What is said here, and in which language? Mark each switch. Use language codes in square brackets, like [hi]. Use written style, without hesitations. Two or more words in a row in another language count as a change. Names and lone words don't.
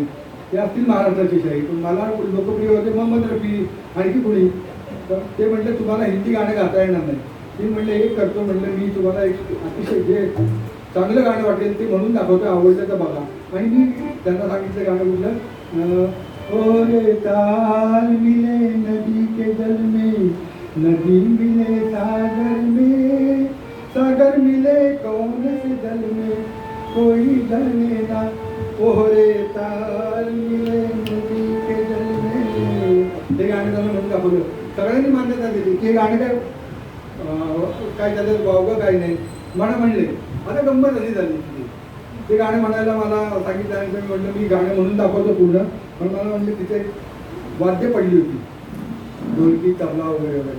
[mr] ते असतील महाराष्ट्राची शाही, पण मला लोकप्रिय होते मोहम्मद रफी आणखी कोणी. तर ते म्हटलं तुम्हाला हिंदी गाणं गाता येणार नाही. मी म्हटलं एक करतो, म्हटलं मी तुम्हाला एक अतिशय जे चांगलं गाणं वाटेल ते म्हणून दाखवतो, आवडलं तर बघा. आणि मी त्यांना सांगितलं गाणं कुठलं, [hi] ओरे ताल मिले नदी के जल में, नदी मिले सागर में, सागर जल में कोई जाने ना ओहरे ताल मिले नदी के जल में. [mr] हे गाणं त्यांना म्हणून दाखवलं. सगळ्यांनी मान्यता दिली की हे गाणं काय त्याचं वावगं काही नाही. म्हणा म्हणले. आता गंमत अशी झाली की ते गाणं म्हणायला मला सांगितल्यानंतर मी म्हटलं मी गाणं म्हणून दाखवतो पूर्ण. पण मला म्हणले तिथे वाद्य पडली होती, ढोलकी तबला वगैरे वगैरे.